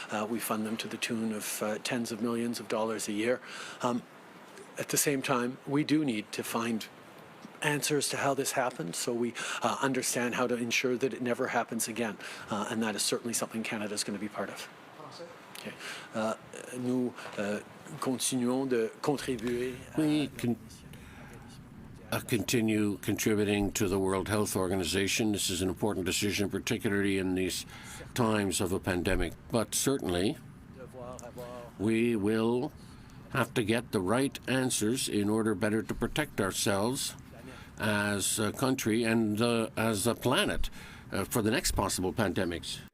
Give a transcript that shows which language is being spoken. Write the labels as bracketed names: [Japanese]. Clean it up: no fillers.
[English] We fund them to the tune of tens of millions of dollars a year. At the same time, we do need to find answers to how this happened, so we understand how to ensure that it never happens again, and that is certainly something Canada is going to be part of. Okay. [French] Nous continuons de contribuer. [English] We continue contributing to the World Health Organization. This is an important decision, particularly in these times of a pandemic. But certainly, we will have to get the right answers in order better to protect ourselves as a country and as a planet for the next possible pandemics.